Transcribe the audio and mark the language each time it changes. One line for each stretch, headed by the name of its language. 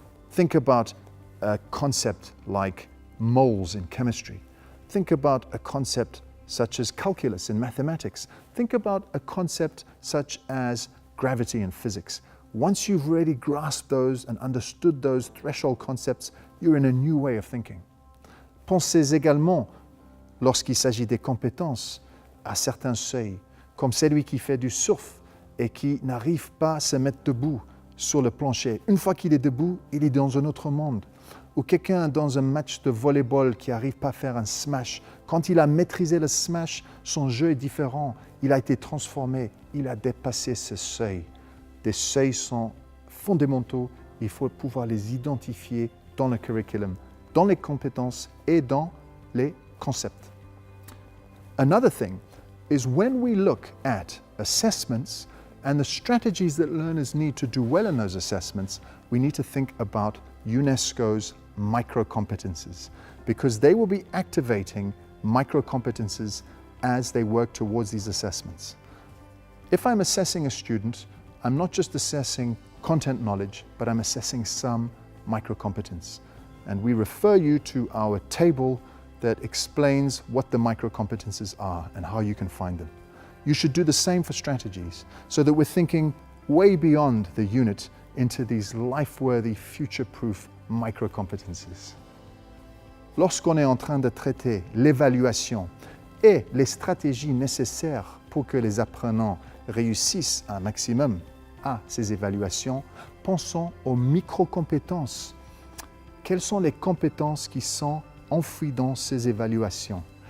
English: Think about a concept like moles in chemistry. Think about a concept such as calculus in mathematics. Think about a concept such as gravity in physics. Once you've really grasped those and understood those threshold concepts, you're in a new way of thinking.
French: Pensez également, lorsqu'il s'agit des compétences, à certains seuils, comme celui qui fait du surf et qui n'arrive pas à se mettre debout sur le plancher. Une fois qu'il est debout, il est dans un autre monde. Ou quelqu'un dans un match de volleyball qui n'arrive pas à faire un smash. Quand il a maîtrisé le smash, son jeu est différent. Il a été transformé, il a dépassé ce seuil. Des seuils sont fondamentaux, il faut pouvoir les identifier dans le curriculum, dans les compétences et dans les concepts.
English: Another thing is when we look at assessments and the strategies that learners need to do well in those assessments, we need to think about UNESCO's micro-competences because they will be activating micro-competences as they work towards these assessments. If I'm assessing a student, I'm not just assessing content knowledge, but I'm assessing some micro-competence. And we refer you to our table that explains what the micro-competences are and how you can find them. You should do the same for strategies so that we're thinking way beyond the unit into these life-worthy, future-proof micro-competences.
French: Lorsqu'on est en train de traiter l'évaluation et les stratégies nécessaires pour que les apprenants réussissent un maximum à ces évaluations, pensons aux micro-compétences. Quelles sont les compétences qui sont enfouies dans ces évaluations?